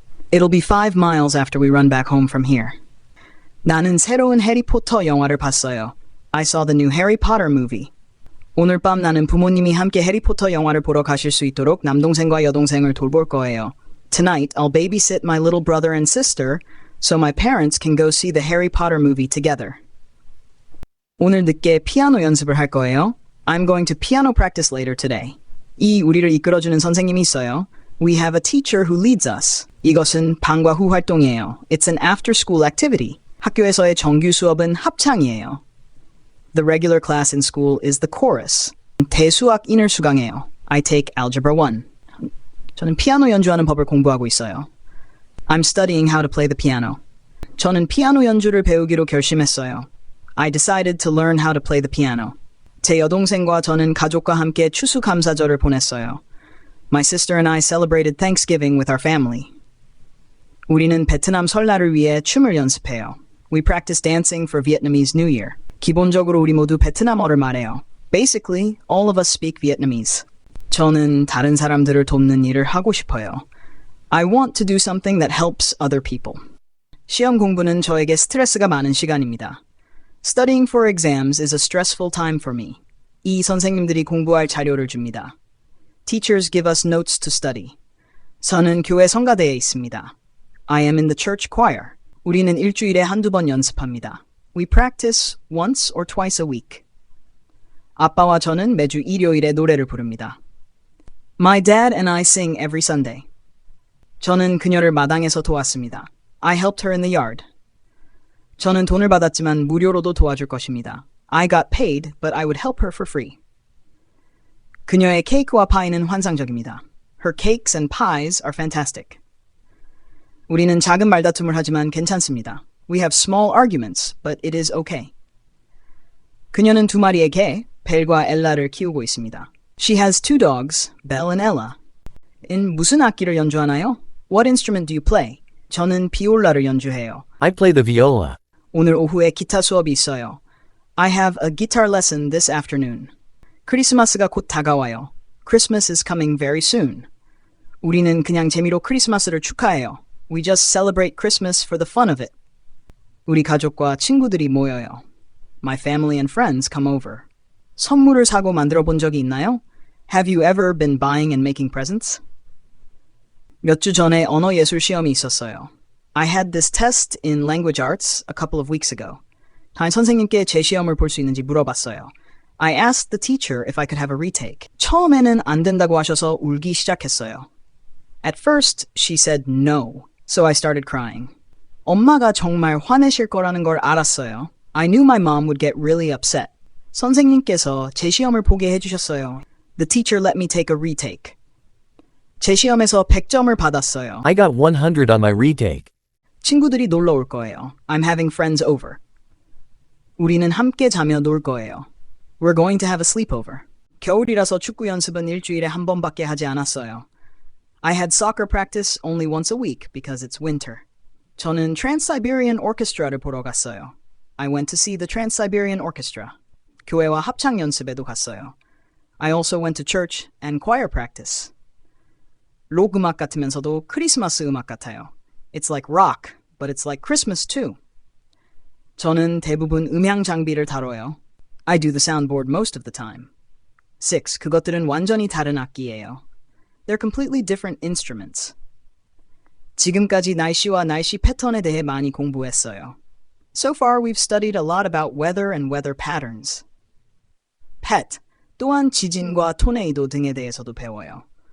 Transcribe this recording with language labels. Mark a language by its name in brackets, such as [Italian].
[English] It'll be 5 miles after we run back home from here. [Korean] 나는 새로운 해리포터 영화를 봤어요. [English] I saw the new Harry Potter movie. [Korean] 오늘 밤 나는 부모님이 함께 해리포터 영화를 보러 가실 수 있도록 남동생과 여동생을 돌볼 거예요. [English] Tonight, I'll babysit my little brother and sister so my parents can go see the Harry Potter movie together. [Korean] 오늘 늦게 피아노 연습을 할 거예요. [English] I'm going to piano practice later today. [Korean] 이 우리를 이끌어주는 선생님이 있어요. [English] We have a teacher who leads us. [Korean] 이것은 방과 후 활동이에요. [English] It's an after-school activity. [Korean] 학교에서의 정규 수업은 합창이에요. [English] The regular class in school is the chorus. [Korean] 대수학 인을 수강해요. [English] I take Algebra 1. [Korean] 저는 피아노 연주하는 법을 공부하고 있어요. [English] I'm studying how to play the piano. [Korean] 저는 피아노 연주를 배우기로 결심했어요. [English] I decided to learn how to play the piano. [Korean] 제 여동생과 저는 가족과 함께 추수감사절을 보냈어요. [English] My sister and I celebrated Thanksgiving with our family. [Korean] 우리는 베트남 설날을 위해 춤을 연습해요. [English] We practice dancing for Vietnamese New Year. [Korean] 기본적으로 우리 모두 베트남어를 말해요. [English] Basically, all of us speak Vietnamese. [Korean] 저는 다른 사람들을 돕는 일을 하고 싶어요. [English] I want to do something that helps other people. [Korean] 시험 공부는 저에게 스트레스가 많은 시간입니다. [English] Studying for exams is a stressful time for me. [Korean] 이 선생님들이 공부할 자료를 줍니다. [English] Teachers give us notes to study. [Korean] 저는 교회 성가대에 있습니다. [English] I am in the church choir. [Korean] 우리는 일주일에 한두 번 연습합니다. [English] We practice once or twice a week. [Korean] 아빠와 저는 매주 일요일에 노래를 부릅니다. [English] My dad and I sing every Sunday. [Korean] 저는 그녀를 마당에서 도왔습니다. [English] I helped her in the yard. [Korean] 저는 돈을 받았지만 무료로도 도와줄 것입니다. [English] I got paid, but I would help her for free. [Korean] 그녀의 케이크와 파이는 환상적입니다. [English] Her cakes and pies are fantastic. [Korean] 우리는 작은 말다툼을 하지만 괜찮습니다. [English] We have small arguments, but it is okay. [Korean] 그녀는 2마리의 개, 벨과 엘라를 키우고 있습니다. [English] She has 2 dogs, Belle and Ella. [Korean] 인 무슨 악기를 연주하나요? [English] What instrument do you play? [Korean] 저는 비올라를 연주해요. [English] I play the viola. [Korean] 오늘 오후에 기타 수업이 있어요. [English] I have a guitar lesson this afternoon. [Korean] 크리스마스가 곧 다가와요. [English] Christmas is coming very soon. [Korean] 우리는 그냥 재미로 크리스마스를 축하해요. [English] We just celebrate Christmas for the fun of it. [Korean] 우리 가족과 친구들이 모여요. [English] My family and friends come over. [Korean] 선물을 사고 만들어 본 적이 있나요? [English] Have you ever been buying and making presents? [Korean] 몇 주 전에 언어 예술 시험이 있었어요. [English] I had this test in language arts a couple of weeks ago. [Korean] 담임 선생님께 제 시험을 볼 수 있는지 물어봤어요. [English] I asked the teacher if I could have a retake. [Korean] 처음에는 안 된다고 하셔서 울기 시작했어요. [English] At first, she said no, so I started crying. [Korean] 엄마가 정말 화내실 거라는 걸 알았어요. [English] I knew my mom would get really upset. [Korean] 선생님께서 제 시험을 보게 해주셨어요. [English] The teacher let me take a retake. [Korean] 제 시험에서 100점을 받았어요. [English] I got 100 on my retake. [Korean] 친구들이 놀러 올 거예요. [English] I'm having friends over. [Korean] 우리는 함께 자며 놀 거예요. [English] We're going to have a sleepover. [Korean] 겨울이라서 축구 연습은 일주일에 한 번밖에 하지 않았어요. [English] I had soccer practice only once a week because it's winter. [Korean] 저는 Trans-Siberian Orchestra를 보러 갔어요. [English] I went to see the Trans-Siberian Orchestra. [Korean] 교회와 합창 연습에도 갔어요. [English] I also went to church and choir practice. [Korean] 록 음악 같으면서도 크리스마스 음악 같아요. [English] It's like rock, but it's like Christmas too. [Korean] 저는 대부분 음향 장비를 다뤄요. [English] I do the soundboard most of the time. 6. [Korean] 그것들은 완전히 다른 악기예요. [English] They're completely different instruments. [Korean] 지금까지 날씨와 날씨 패턴에 대해 많이 공부했어요. [English] So far, we've studied a lot about weather and weather patterns. [Korean] Pet, 또한 지진과 토네이도 등에 대해서도 배워요.